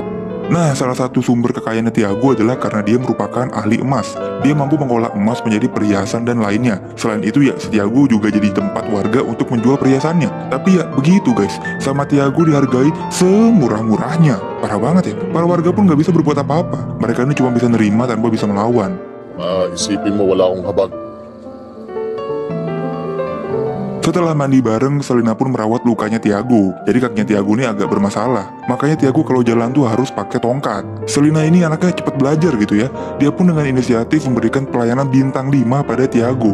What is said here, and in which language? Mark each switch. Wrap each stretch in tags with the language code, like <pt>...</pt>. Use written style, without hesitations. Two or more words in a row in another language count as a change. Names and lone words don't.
<id>Nah, salah satu sumber kekayaannya Tiago adalah karena dia merupakan ahli emas. Dia mampu mengolah emas menjadi perhiasan dan lainnya. Selain itu ya, si Tiago juga jadi tempat warga untuk menjual perhiasannya. Tapi ya, begitu guys, sama Tiago dihargai semurah-murahnya. Parah banget ya, para warga pun gak bisa berbuat apa-apa. Mereka ini cuma bisa nerima tanpa bisa melawan.</id> <tl>Isipin mo wala akong habag.</tl> <id>Setelah mandi bareng, Selina pun merawat lukanya Tiago. Jadi kakinya Tiago ini agak bermasalah. Makanya Tiago kalau jalan tuh harus pakai tongkat. Selina ini anaknya cepat belajar gitu ya. Dia pun dengan inisiatif memberikan pelayanan bintang 5 pada Tiago.</id>